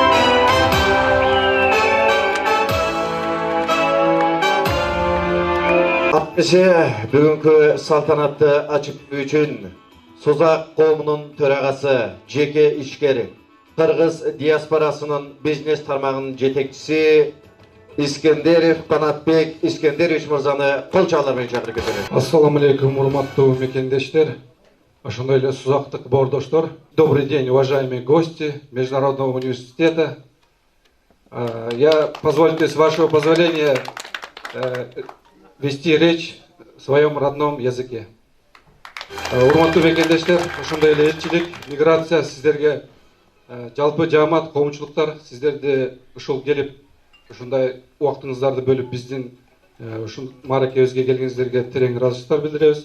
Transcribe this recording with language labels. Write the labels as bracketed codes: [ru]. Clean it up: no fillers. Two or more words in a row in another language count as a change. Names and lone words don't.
[ky] Бүгүнкү салтанатты ачып үчүн Сузак коомунун төрагасы, жеке ишкер, кыргыз диаспорасынын бизнес тармагынын жетекчиси Искендеров Канатбек Искендерович мырзаны кол чалуулар менен чакырып кетебиз. Ассаламу алейкум, урматтуу мекендештер, ошондой эле сузактык боордоштор. [ru] Добрый день, уважаемые гости Международного университета. Позвольте, с вашего позволения, вести речь в своем родном языке. [ky] Урматтуу мекендештер, ошондой эле элчилик, миграция сиздерге, жалпы жаамат, коомчулуктар сиздерди ушул келип, ушундай убактыңыздарды бөлүп биздин ушул мааракебизге келгениңиздерге терең ыраазычылыктар билдиребиз.